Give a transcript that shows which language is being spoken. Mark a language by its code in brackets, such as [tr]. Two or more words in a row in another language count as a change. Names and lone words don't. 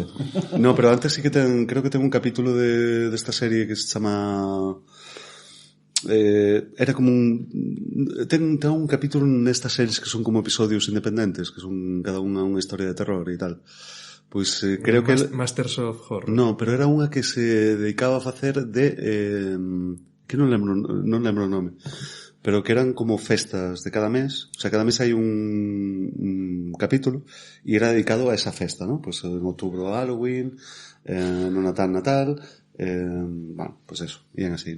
[gl] No, pero antes sí que creo que ten un capítulo desta serie que se chama... era como ten un capítulo nestas series que son como episodios independentes, que son cada unha historia de terror e tal. Pois creo que... Masters of Horror. No, pero era unha que se dedicaba a facer de... que non lembro o nome. Pero que eran como festas de cada mes. [es] O sea, [gl] cada mes hai un capítulo e era dedicado a esa festa, ¿no? Pues en outubro Halloween, no Natal, bueno, pues eso, ian así, ¿no?